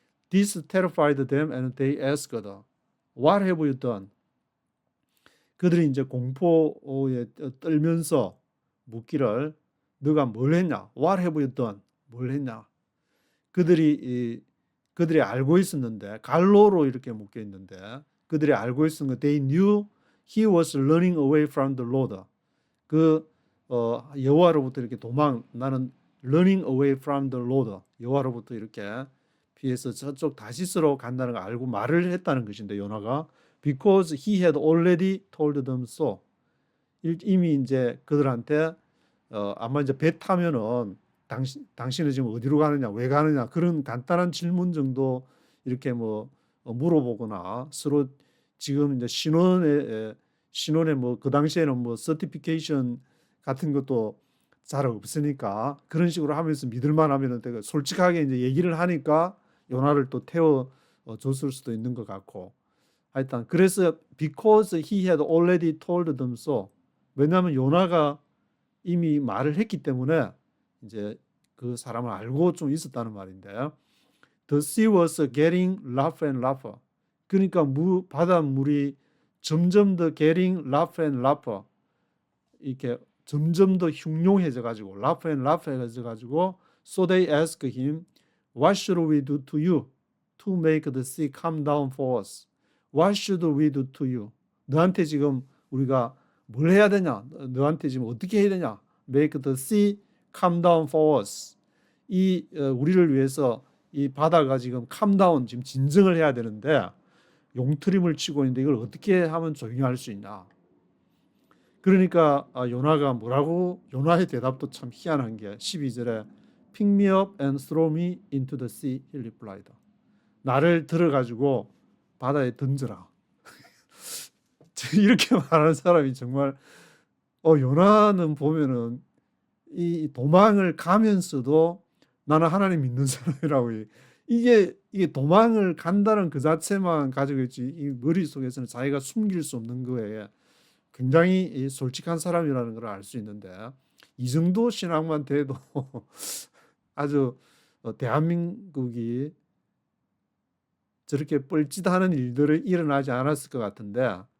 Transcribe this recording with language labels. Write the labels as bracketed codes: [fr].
[en] This terrified them and they asked, What have you done? [ko] 그들이 이제 공포에 떨면서 묻기를 너가 뭘 했냐? [en] What have you done? [ko] 뭘 했냐? 그들이 알고 있었는데 갈로로 이렇게 묶여 있는데 그들이 알고 있었는 거 [en] they knew he was running away from the Lord. [ko] 그 여호와로부터 이렇게 나는 [en] running away from the Lord. [ko] 여호와로부터 이렇게 피해서 저쪽 다시스로 간다는 걸 알고 말을 했다는 것인데 요나가 [en] because he had already told them so. [ko] 이미 이제 그들한테 아마 이제 배 타면은 당신은 지금 어디로 가느냐, 왜 가느냐 그런 간단한 질문 정도 이렇게 뭐 물어보거나 서로 지금 이제 신혼에 뭐 그 당시에는 뭐 서티피케이션 같은 것도 잘 없으니까 그런 식으로 하면서 믿을만하면은 되게 솔직하게 이제 얘기를 하니까 요나를 또 태워 줬을 수도 있는 것 같고 하여튼 그래서 [en] because he had already told them so [ko] 왜냐하면 요나가 이미 말을 했기 때문에 이제 그 사람을 알고 좀 있었다는 말인데요. [en] The sea was getting rougher and rougher. [ko] 그러니까 바닷물이 점점 더 [en] getting rougher and rougher [ko] 이렇게 점점 더 흉흉해져 가지고 [en] rougher and rough해져 가지고 so they asked him, What should we do to you to make the sea come down for us? What should we do to you? [ko] 너한테 지금 우리가 뭘 해야 되냐? 너한테 지금 어떻게 해야 되냐? [en] Make the sea calm down for us. [ko] 우리를 위해서 이 바다가 지금 [en] calm down, [ko] 지금 진정을 해야 되는데 용트림을 치고 있는데 이걸 어떻게 하면 조용히 할 수 있냐? 그러니까 요나가 뭐라고, 요나의 대답도 참 희한한 게 12절에 [en] Pick me up and throw me into the sea, he replied. [ko] 나를 들어가지고 바다에 던져라. 이렇게 말하는 사람이 정말 요나는 보면은 이 도망을 가면서도 나는 하나님 믿는 사람이라고. 이게 도망을 간다는 그 자체만 가지고 있지 이 머릿속에서는 자기가 숨길 수 없는 거에 굉장히 솔직한 사람이라는 걸 알 수 있는데, 이 정도 신앙만 돼도 아주 대한민국이 저렇게 뻘짓하는 일들이 일어나지 않았을 것 같은데,